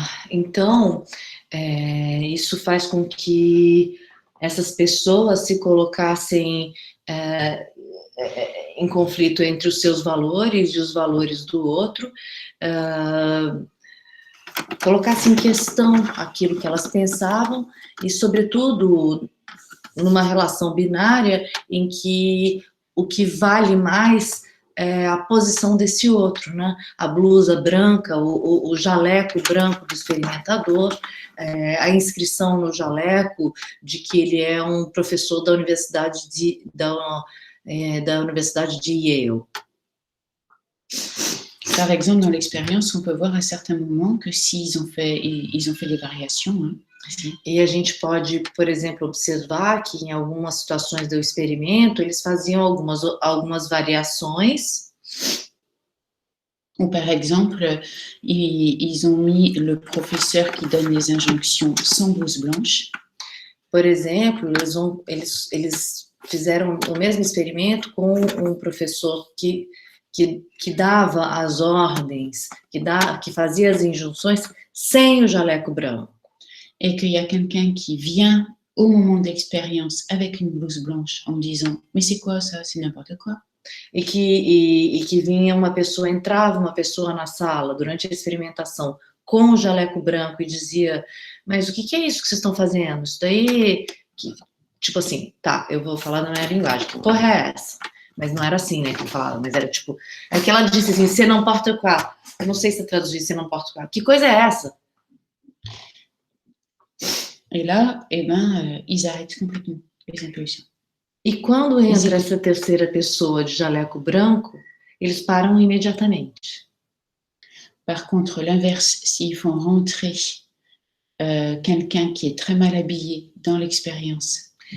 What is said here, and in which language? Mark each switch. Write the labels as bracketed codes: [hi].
[pt] Então, isso faz com que essas pessoas se colocassem em conflito entre os seus valores e os valores do outro, colocassem em questão aquilo que elas pensavam e, sobretudo, numa relação binária em que o que vale mais é a posição desse outro, né? A blusa branca, o jaleco branco do experimentador, a inscrição no jaleco de que ele é um professor da Universidade de Yale. [fr] Par exemple, dans l'expérience, on peut voir à certains moments que s'ils ont fait des variations, hein, [pt] e a gente pode, por exemplo, observar que em algumas situações do experimento eles faziam algumas variações. [fr] Ou par exemple, ils ont mis le professeur qui donne les injonctions sans blouse blanche. [pt] Por exemplo, eles fizeram o mesmo experimento com um professor que dava as ordens, que fazia as injunções sem o jaleco branco. [fr] Et qu'il y a quelqu'un qui vient au moment d'expérience avec une blouse blanche en disant « Mais c'est quoi ça? C'est n'importe quoi ». [pt] E que entrava uma pessoa na sala durante a experimentação com o jaleco branco e dizia, mas o que é isso que vocês estão fazendo? Isso daí, tipo assim, tá, eu vou falar na minha linguagem, que porra é essa? Mas não era assim, né, que eu falava, mas era tipo, é que ela disse assim, você não porta quoi? Eu não sei se traduzir, você não porta quoi. Que coisa é essa? [fr] Et là, eh ben, ils arrêtent complètement les impulsions. [pt] E quando entra essa terceira pessoa de jaleco branco, eles param imediatamente. [fr] Par contre, l'inverse, s'ils font rentrer quelqu'un qui est très mal habillé dans l'expérience.